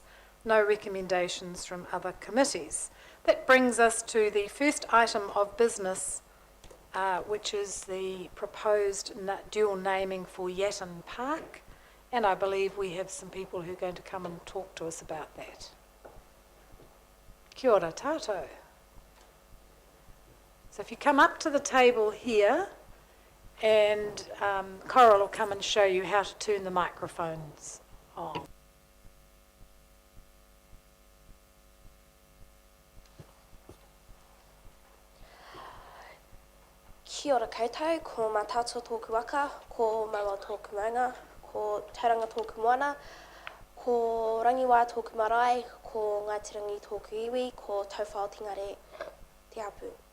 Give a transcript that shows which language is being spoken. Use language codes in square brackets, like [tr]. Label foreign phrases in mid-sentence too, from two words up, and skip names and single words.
[en] No recommendations from other committees. That brings us to the first item of business, which is the proposed dual naming for Yatton Park, and I believe we have some people who are going to come and talk to us about that. [mi] Kia ora tātou. [en] So if you come up to the table here, and Coral will come and show you how to turn the microphones on. [mi] Kia ora koutou, ko mā tātou tōku waka, ko maua tōku maunga, ko tauranga tōku moana, ko rangiwā tōku marae, ko Ngātirangi tōku iwi, ko tauwhao tingare te hapu.